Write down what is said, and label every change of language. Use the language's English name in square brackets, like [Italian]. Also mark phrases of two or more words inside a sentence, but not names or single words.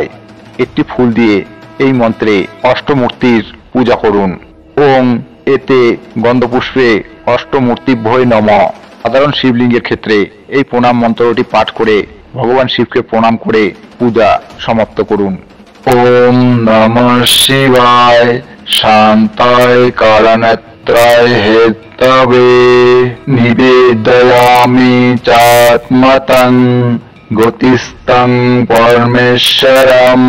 [Bangla] একটি ফুল দিয়ে এই মন্ত্রে অষ্টমূর্তির পূজা করুন। [Sanskrit] ওং এতে গন্ধপুষ্পে অষ্টমূর্তিভ্যৈ নম। [Bangla] সাধারণ শিবলিঙ্গের ক্ষেত্রে এই প্রণাম মন্ত্রটি পাঠ করে ভগবান শিবকে প্রণাম করে পূজা সমাপ্ত করুন। [Sanskrit] ওম নমঃ শিবায় শান্তায় কারণত্ব कारणत्रय हेतवे निवेदयामि चात्मतं गतिस्तं परमेश्वरम्।